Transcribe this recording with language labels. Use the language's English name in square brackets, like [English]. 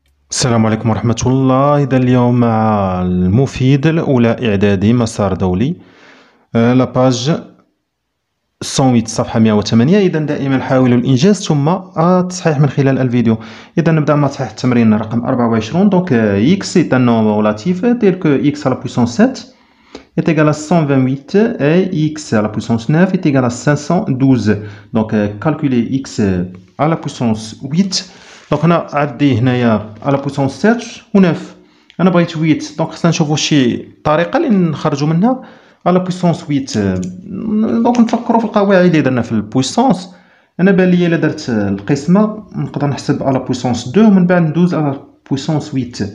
[Arabic] السلام عليكم ورحمة الله. إذا اليوم مع المفيد الأولى إعدادي مسار دولي، لاباج 108 صفحة 108. إذا دائما حاولوا الإنجاز ثم التصحيح من خلال الفيديو. إذا نبدأ مع تصحيح التمرين رقم 24. [French] Donc x est un nombre relatif tel que x à la puissance 7 est égal à 128 et x à la puissance 9 est égal à 512. Donc calculer x à la puissance 8. [Arabic] دونك هنا عندي هنايا على بويسونس 7 و 9. انا بغيت 8، دونك خصنا نشوفوا شي طريقه اللي نخرجوا منها على بويسونس 8. دونك نفكروا في القواعد اللي درنا في البويسونس. انا بان لي الا درت القسمه نقدر نحسب على بويسونس 2 ومن بعد ندوز على بويسونس 8.